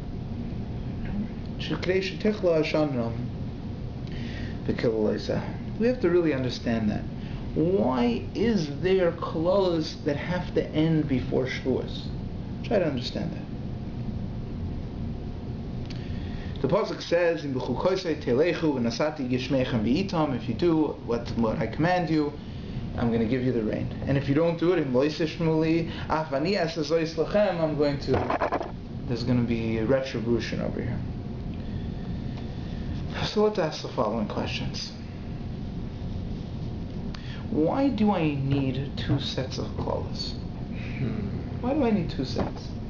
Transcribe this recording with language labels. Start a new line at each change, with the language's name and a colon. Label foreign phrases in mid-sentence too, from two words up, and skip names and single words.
English: We have to really understand that. Why is there kolalos that have to end before Shavuos? Try to understand that. The pasuk says,
Hebrew: "In Bechukosai telechu v'nasati gishmeichem v'itam."
English: If you do what I command you, I'm going to give you the rain. And if you don't do it,
Hebrew: in loisishmuli afani asazois lachem,
English: there's going to be retribution over here. So let's ask the following questions. Why do I need two sets of clothes? Why do I need two sets?